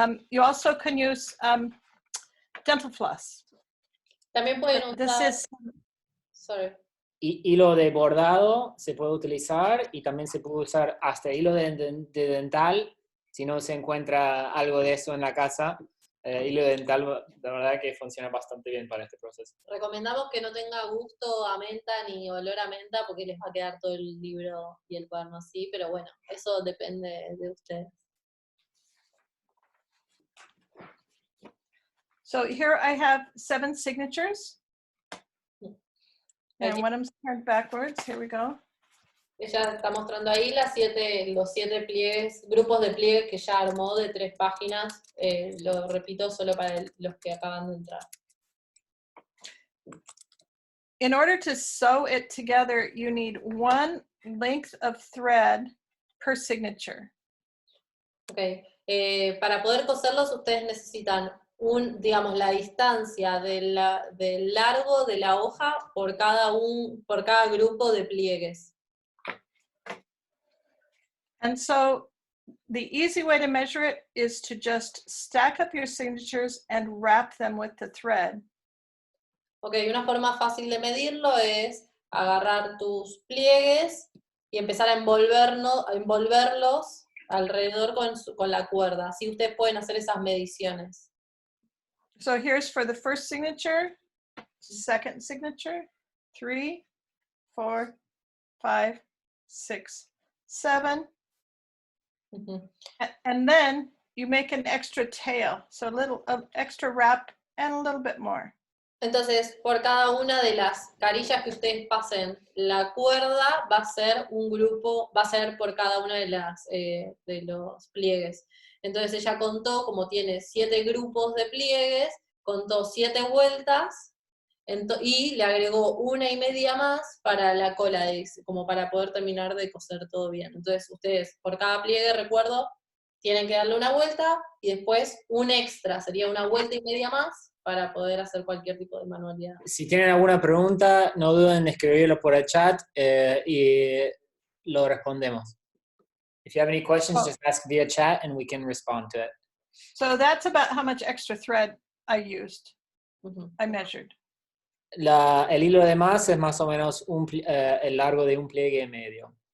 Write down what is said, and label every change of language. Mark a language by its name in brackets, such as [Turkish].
[English] You also can use dental floss. [Spanish] También pueden usar. [English] Sorry. [Spanish] Hilo de bordado se puede utilizar y también se puede usar hasta hilo de dental, si no se encuentra algo de eso en la casa. Hilo de dental, la verdad que funciona bastante bien para este proceso. Recomendamos que no tenga gusto a menta ni olor a menta porque les va a quedar todo el libro y el cuaderno así, pero bueno, eso depende de ustedes. [English] So here I have 7 signatures. And when I'm turned backwards, here we go. [Spanish] Ella está mostrando ahí los 7 pliegues, grupos de pliegues que ya armó de 3 páginas. Lo repito solo para los que acaban de entrar. [English] In order to sew it together, you need 1 length of thread per signature. Okay. [Spanish] Para poder coserlos, ustedes necesitan digamos, la distancia del largo de la hoja por cada grupo de pliegues. [English] And so the easy way to measure it is to just stack up your signatures and wrap them with the thread. [Spanish] Ok, una forma fácil de medirlo es agarrar tus pliegues y empezar a envolverlos alrededor con la cuerda. Así ustedes pueden hacer esas mediciones. [English] So here's for the first signature, second signature, 3, 4, 5, 6, 7. Uh-huh. And then you make an extra tail, so a little extra wrap and a little bit more. [Spanish] Entonces, por cada una de las carillas que ustedes pasen la cuerda, va a ser un grupo, va a ser por cada una de los pliegues. Entonces ella contó, como tiene 7 grupos de pliegues, contó 7 vueltas y le agregó 1,5 más para la cola, como para poder terminar de coser todo bien. Entonces ustedes, por cada pliegue, recuerdo, tienen que darle una vuelta y después un extra, sería 1,5 vueltas más, para poder hacer cualquier tipo de manualidad. Si tienen alguna pregunta, no duden en escribirlo por el chat y lo respondemos. [English] If you have any questions, just ask via chat and we can respond to it. So that's about how much extra thread I used. I measured. [Spanish] El hilo de más es más o menos el largo de un pliegue medio.